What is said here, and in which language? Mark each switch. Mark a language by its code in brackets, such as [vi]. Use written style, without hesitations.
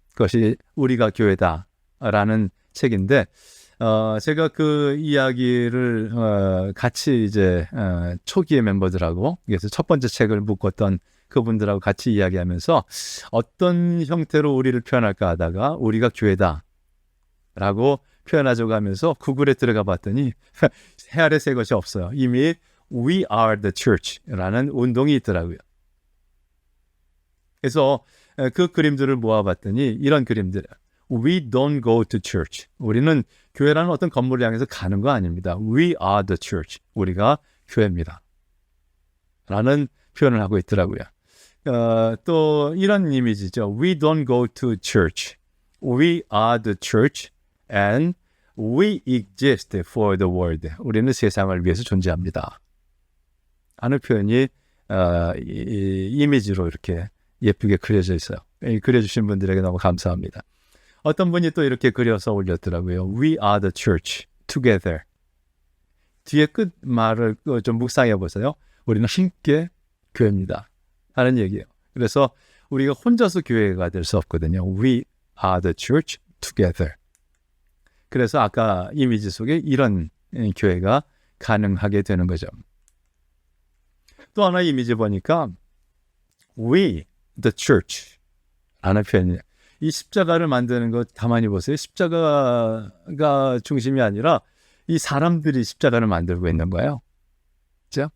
[ko] 그것이 우리가 교회다라는 책인데 제가 그 이야기를 같이 이제 초기의 멤버들하고 그래서 첫 번째 책을 묶었던 그분들하고 같이 이야기하면서 어떤 형태로 우리를 표현할까 하다가 우리가 교회다라고 표현하자고 하면서 구글에 들어가 봤더니 새 아래 새 것이 없어요. 이미 We are the church 라는 운동이 있더라고요. 그래서 그 그림들을 모아봤더니 이런 그림들. [en] We don't go to church. [ko] 우리는 교회라는 어떤 건물을 향해서 가는 거 아닙니다. [en] We are the church. [ko] 우리가 교회입니다. 라는 표현을 하고 있더라고요. 또 이런 이미지죠. [en] We don't go to church. We are the church and we exist for the world. [ko] 우리는 세상을 위해서 존재합니다. 하는 표현이 이미지로 이렇게 예쁘게 그려져 있어요. 그려주신 분들에게 너무 감사합니다. 어떤 분이 또 이렇게 그려서 올렸더라고요. [en] We are the church together. [ko] 뒤에 끝말을 좀 묵상해 보세요. 우리는 함께 교회입니다. 하는 얘기예요. 그래서 우리가 혼자서 교회가 될 수 없거든요. [en] We are the church together. [ko] 그래서 아까 이미지 속에 이런 교회가 가능하게 되는 거죠. 또 하나 이미지 보니까 [en] We, the church [ko] 라는 표현이에요. 이 십자가를 만드는 거 가만히 보세요. 십자가가 중심이 아니라 이 사람들이 십자가를 만들고 있는 거예요. 그렇죠?